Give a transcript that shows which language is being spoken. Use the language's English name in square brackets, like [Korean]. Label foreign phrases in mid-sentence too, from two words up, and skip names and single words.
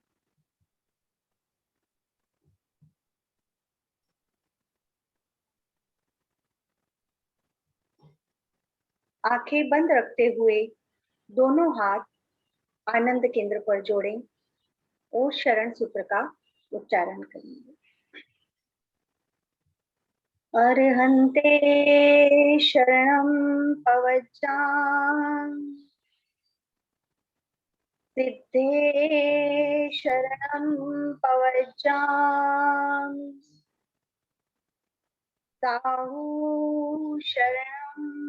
[Hindi] आंखें बंद रखते हुए दोनों हाथ आनंद केंद्र पर जोड़ें और शरण सूत्र का उच्चारण करेंगे। [Prakrit languages] अर्हन्ते शरणं पवज्जामि सिद्धे शरणं पवज्जामि साहू शरणं